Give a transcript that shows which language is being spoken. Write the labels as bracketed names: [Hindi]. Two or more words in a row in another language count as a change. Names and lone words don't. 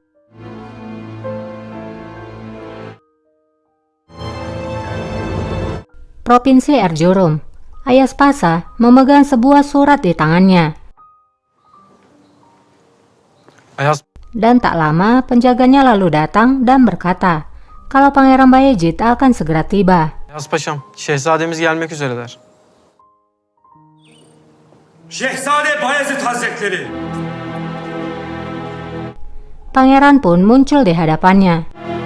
[Indonesian] Provinsi Erzurum, Ayas Pasha memegang sebuah surat di tangannya. Dan tak lama penjaganya lalu datang dan berkata, kalau Pangeran Bayezid akan segera tiba. [Turkish] Ayas Paşam, şehzademiz gelmek üzereler. Şehzade Bayezid Hazretleri. [Indonesian] Pangeran pun muncul di hadapannya.